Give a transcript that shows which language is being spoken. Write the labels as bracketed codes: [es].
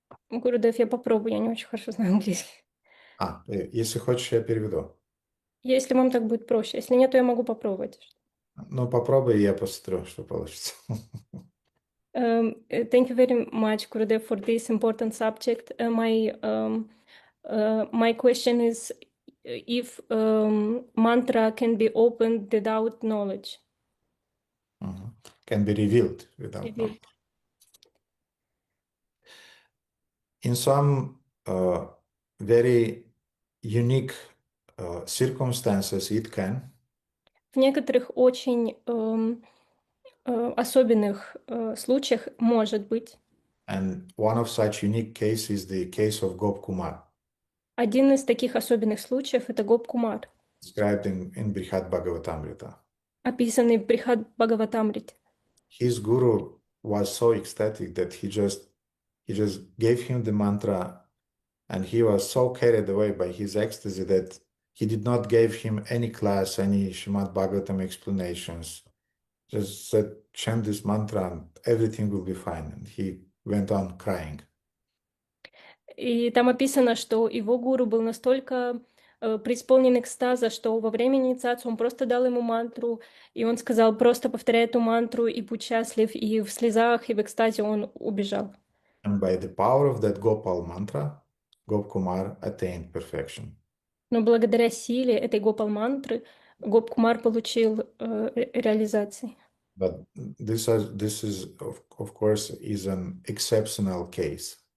[ru] Гурудев, я попробую, я не очень хорошо знаю английский. Если хочешь, я переведу. Если вам так будет проще. Если нет, то я могу попробовать. Ну, попробуй, и я посмотрю, что получится. [en] Thank you very much, Gurudev, for this important subject. My question is if mantra can be opened without knowledge. Can be revealed without knowledge. In some very unique circumstances, it can. [ru] В некоторых очень особенных случаях может быть. [en] And one of such unique cases is the case of Gop Kumar. [ru] Один из таких особенных случаев — это Гоп Кумар, [en] Described in Brihad Bhagavatamrita. [ru] описанный в Брихад Бхагаватамрите. [en] His guru was so ecstatic that he just gave him the mantra, and he was so carried away by his ecstasy that he did not give him any class, any Srimad Bhagavatam explanations. Just said, chant this mantra and everything will be fine. And he went on crying. [ru] И там описано, что его гуру был настолько преисполнен экстаза, что во время инициации он просто дал ему мантру, и он сказал, просто повторяй эту мантру и будь счастлив, и в слезах, и в экстазе он убежал. [en] And by the power of that Gopal mantra, Gop Kumar attained perfection. [ru] Но благодаря силе этой Гопал-мантры Гоп Кумар получил реализации. [en] But this is of course is an exceptional case.